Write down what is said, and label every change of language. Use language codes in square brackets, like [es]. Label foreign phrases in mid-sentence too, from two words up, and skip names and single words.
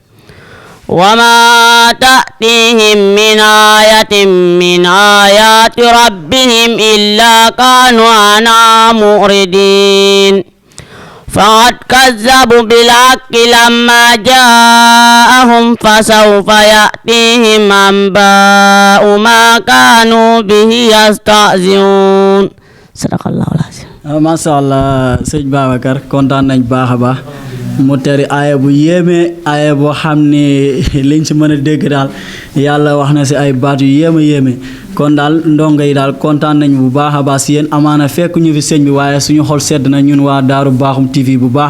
[ar] وما تأتيهم من آية من آيات ربهم إلا كانوا عنها معرضين فقد كذبوا بالحق لما جاءهم فسوف يأتيهم أنباء ما كانوا به يستهزئون صدق الله العظيم. ما شاء الله [wo] sëñ Babacar kontaan nañ baax a baax mu teri aaya bu yéeme aaya boo xam ne liñ si mën a dégg daal yàlla wax na si ay baat yu yéeme kon daal ndongo yi daal kontaan nañ bu baax a baax si yéen amaana fekk ñu fi sëñ bi waaye suñu xol sedd na ñun waa Daaru Bakhoum TV bu baax a